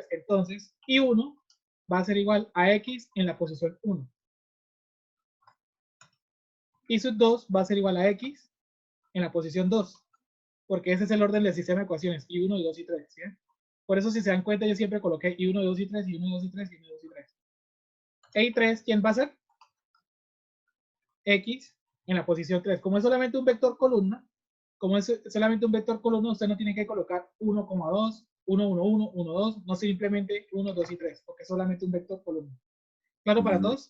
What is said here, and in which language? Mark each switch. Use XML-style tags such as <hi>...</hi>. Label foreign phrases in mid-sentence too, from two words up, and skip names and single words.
<es>Entonces, I1 va a ser igual a X en la posición 1. I sub 2 va a ser igual a X en la posición 2. Porque ese es el orden del sistema de ecuaciones, I1, I2 y 3, ¿sí? Por eso, si se dan cuenta, yo siempre coloqué I1, I2 y 3, I1, I2 y 3, I1, I2 y 3. I3, ¿quién va a ser? X en la posición 3. Como es solamente un vector columna, usted no tiene que colocar 1,2, 1, 1, 1, 1, 2, no simplemente 1, 2 y 3, porque es solamente un vector columna. ¿Claro para todos?</es>